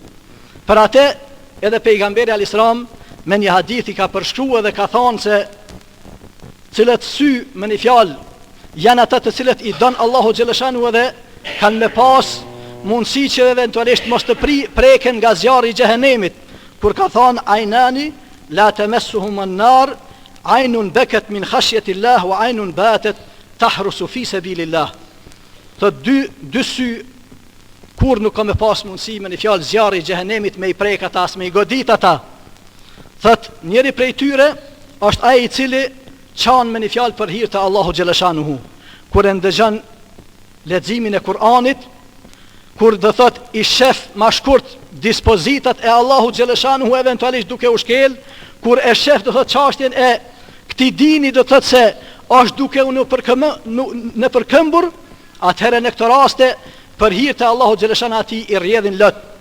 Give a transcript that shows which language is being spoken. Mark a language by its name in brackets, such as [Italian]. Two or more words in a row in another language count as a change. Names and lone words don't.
[Albanian] Për atë edhe pejgamberi al-Islam me një hadith i ka përshkruar dhe ka thënë se cilët sy me një fjalë janë ata të cilët i don Allahu xhaleshanuhu dhe kanë me pas mundësi që eventualisht mos të preken nga zjarri i xhehenemit, kur ka thënë [Arabic] عينان لا تمسهما النار عين بكت من خشية الله وعين باتت تحرس في سبيل الله. [Albanian] Të dy sy kur nuk ka me pas mundësi me një fjalë zjarri i xhehenemit me i prek ata, me i godit ata. Thot njëri prej tyre është ai i cili çan me një fjalë për hir të Allahu xhaleshanuhu, kur e ndëgjon leximin e Kur'anit, kur do thot i shef ma shkurt dispozitat e Allahu xhaleshanuhu eventualisht duke u shkel, kur e shef do thot çështjen e këtij dini do thot se është duke u në përkëmbur, atëherë në këtë raste për hir të Allahu xhaleshanuhu ati i rrjedhin lot.